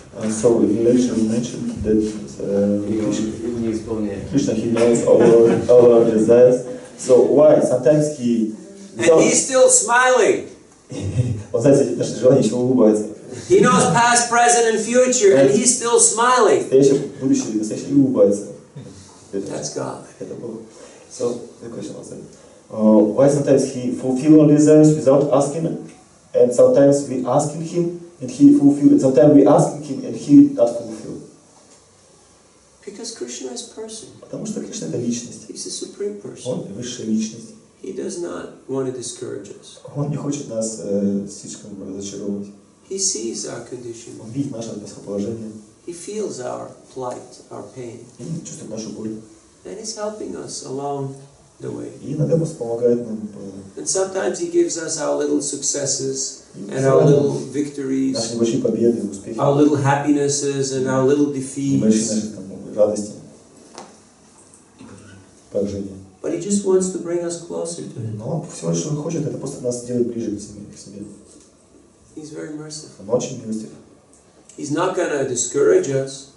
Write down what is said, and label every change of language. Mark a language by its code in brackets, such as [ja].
[en] So in lecture we mentioned that [ru] И он не исполняет. [en] Krishna, he knows all our desires. So why? Sometimes he... And he's still smiling. [ru] Он знает наши желания, еще улыбается. [en] He knows past, present, and future, and he's still smiling. [ru] Настоящее, будущее, настоящее и улыбается. [en] That's God. [ru] Это Бог. [en] So the question was why sometimes he fulfill our desires without asking, and sometimes we asking him and he fulfill, and sometimes we asking him and he not fulfill. Because Krishna is person. [ru] Потому что Кришна это личность. [en] He's a supreme person. [ru] Он высшая личность. [en] He does not want to discourage us. [ru] Он не хочет нас слишком разочаровывать. [en] He sees our condition. [ru] Он видит наше положение. [en] He feels our plight, our pain. [ru] И чувствует нашу боль. [en] And he's helping us along the way. [ru] И иногда просто помогает нам. [en] And sometimes He gives us our little successes and our little victories, [ru] Наши небольшие победы, успехи. [en] our little happinesses and our little [ru] Небольшие [en] defeats. [ru] наши там радости. Поражения. [en] But He just wants to bring us closer to Him. [ru] Но Он всего лишь что Он хочет, это просто нас сделать ближе к себе. [en] He's very merciful. [ru] Он очень милостив. [en] He's not going to discourage us.